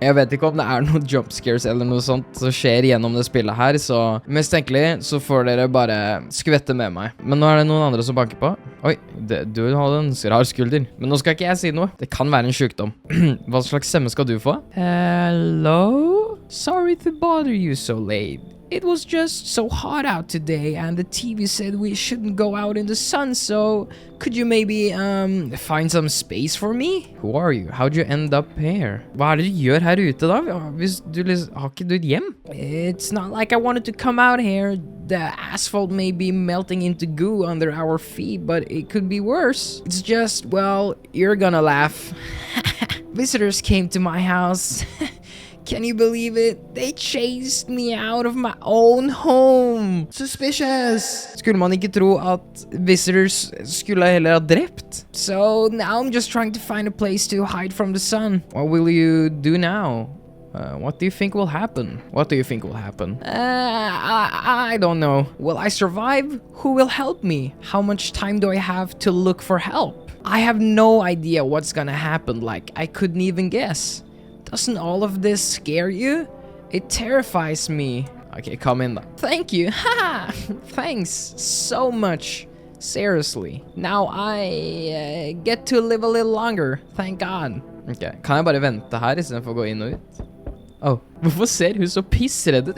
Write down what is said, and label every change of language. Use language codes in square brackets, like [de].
[no] Jeg vet ikke om det er noen jumpscares eller noe sånt som skjer gjennom det spillet her, så mest tenkelig så får dere bare skvette med meg. Men nå er det noen andre som banker på. Oi, du hadde en rar skulder. Men nå skal ikke jeg si noe. Det kan være en sykdom. Hva slags stemme skal du få? [en] Hello? Sorry to bother you so late. It was just so hot out today and the TV said we shouldn't go out in the sun, so could you maybe find some space for me? Who are you? How'd you end up here? [no] Hva er det du gjør her ute da? Hvis du har ikke du et hjem? [en] It's not like I wanted to come out here. The asphalt may be melting into goo under our feet, but it could be worse. It's just, well, you're gonna laugh. Visitors came to my house. Can you believe it? They chased me out of my own home. Suspicious. [no] Skulle man ikke tro at visitors skulle heller ha drept? [en] So now I'm just trying to find a place to hide from the sun. What will you do now? What do you think will happen? What do you think will happen? I don't know. Will I survive? Who will help me? How much time do I have to look for help? I have no idea what's gonna happen. Like, I couldn't even guess. Doesn't all of this scare you? It terrifies me. Okay, come in. Thank you. Haha. Thanks so much. Seriously. Now I get to live a little longer. Thank God. [no] Okay, kan jeg bare vente her I stedet for å gå inn og ut? Oh, hvorfor ser hun så pissredd ut?